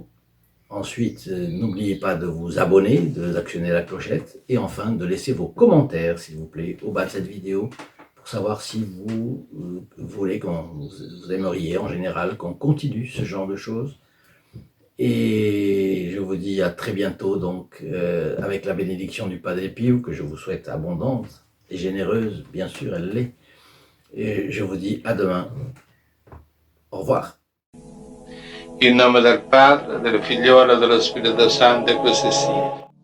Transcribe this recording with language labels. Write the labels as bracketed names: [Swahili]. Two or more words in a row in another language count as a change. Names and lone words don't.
[French] Ensuite, n'oubliez pas de vous abonner, d'actionner la clochette et enfin de laisser vos commentaires, s'il vous plaît, au bas de cette vidéo pour savoir si vous voulez vous aimeriez en général qu'on continue ce genre de choses. Et je vous dis à très bientôt, donc, avec la bénédiction du Padre Pio, que je vous souhaite abondante et généreuse, bien sûr, elle l'est. Et je vous dis à demain. Au revoir. [Italian] In nome del Padre, del Figliolo e dello Spirito Santo, e così sia.